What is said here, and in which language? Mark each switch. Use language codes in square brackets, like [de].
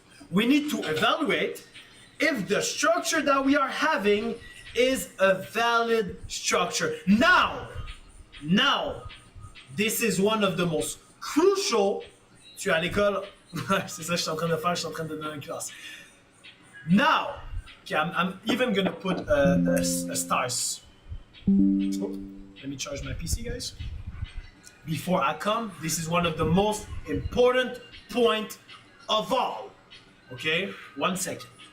[en] We need to evaluate if the structure that we are having is a valid structure. Now, this is one of the most crucial. [fr] Tu es à l'école? C'est ça que je suis en train de faire, je suis en train de donner une classe. [en] Now, okay, I'm even gonna put a stars. Oh, let me charge my PC, guys. Before I come, this is one of the most important point of all. Okay, 1 second.